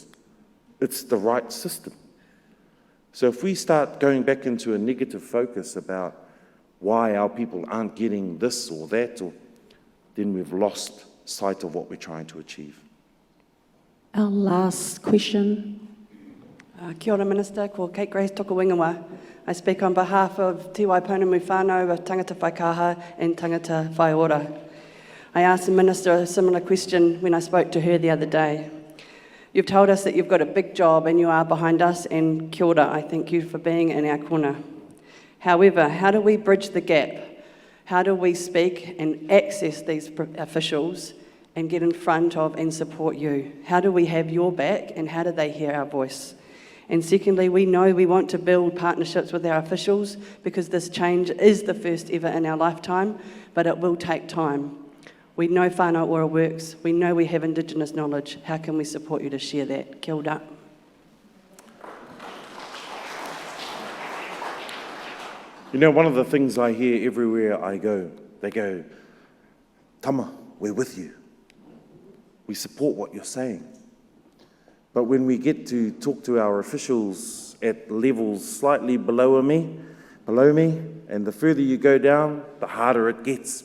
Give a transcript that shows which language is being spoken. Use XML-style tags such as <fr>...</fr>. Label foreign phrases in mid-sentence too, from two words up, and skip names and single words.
<en>It's the right system. So if we start going back into a negative focus about why our people aren't getting this or that, then we've lost sight of what we're trying to achieve. Our last question.</en> <mi>Kia ora Minister, ko Kate Grace toka wingawa.</mi> <en>I speak on behalf of Te Waipounamu whānau of</en> <mi>Tangata Whaikaha</mi> <en>and</en> <mi>Tangata Whaiora.</mi> <en>I asked the Minister a similar question when I spoke to her the other day. You've told us that you've got a big job and you are behind us, and</en> <mi>kia ora,</mi> <en>I thank you for being in our corner. However, how do we bridge the gap? How do we speak and access these officials and get in front of and support you? How do we have your back and how do they hear our voice? And secondly, we know we want to build partnerships with our officials because this change is the first ever in our lifetime, but it will take time. We know Whanau Ora works. We know we have Indigenous knowledge. How can we support you to share that?</en> <mi>Kia ora.</mi> <en>You know, one of the things I hear everywhere I go, they go, Tama, we're with you. We support what you're saying. But when we get to talk to our officials at levels slightly below me, and the further you go down, the harder it gets.</en>